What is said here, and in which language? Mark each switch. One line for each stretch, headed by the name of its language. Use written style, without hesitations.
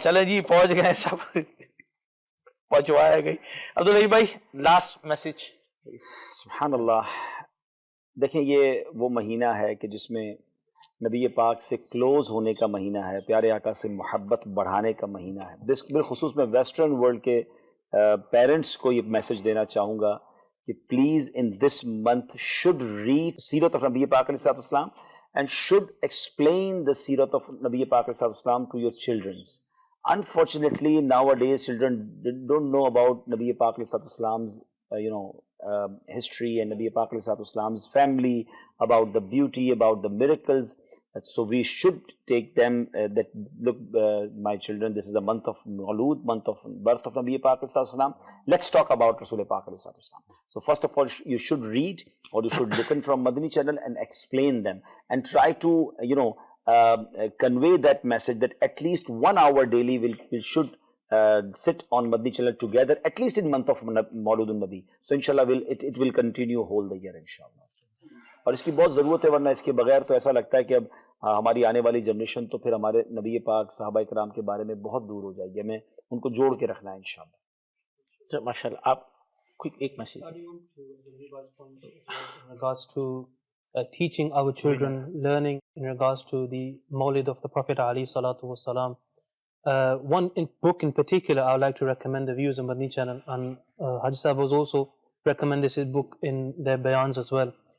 Urdu: چلے جی پہنچ گئے سب, پہنچوایا گئی. عبدالحبیب بھائی لاسٹ میسج. سبحان اللہ. دیکھیں یہ وہ مہینہ ہے کہ جس میں نبی پاک سے کلوز ہونے کا مہینہ ہے, پیارے آقا سے محبت بڑھانے کا مہینہ ہے. بالخصوص میں ویسٹرن ورلڈ کے پیرنٹس کو یہ میسج دینا چاہوں گا کہ
English: Please in this month should read سیرت of نبی پاک علیہ السلام اینڈ شوڈ ایکسپلین دا سیرت آف نبی پاک علیہ السلام to your childrens. Unfortunately, nowadays children don't know about Nabi Pak Alayhi Salam's history and Nabi Pak Alayhi Salam's family, about the beauty, about the miracles. So we should take them that look, my children, this is a month of Maulud, month of birth of Nabi Pak Alayhi Salam. Let's talk about Rasul Pak Alayhi Salam. So first of all, you should read or you should listen from Madani channel and explain them and try to convey that message that at least 1 hour daily we should sit on Madani channel together, at least in month of Maulud Nabi. So inshallah it will continue whole the year inshallah.
Urdu: اور اس کی بہت ضرورت ہے, ورنہ اس کے بغیر تو ایسا لگتا ہے کہ اب ہماری آنے والی جنریشن تو پھر ہمارے نبی پاک صحابہ کرام کے بارے میں بہت دور ہو جائے گی. ہمیں ان کو جوڑ کے رکھنا ہے انشاءاللہ. ماشاء اللہ. آپ ایک message.
English: In regards to teaching our children, learning in regards to the Mawlid of the Prophet alayhi salatu wassalam. One book in particular I would like to recommend the viewers on Madani channel, and Haji Sahib was also recommend this book in their bayans as well.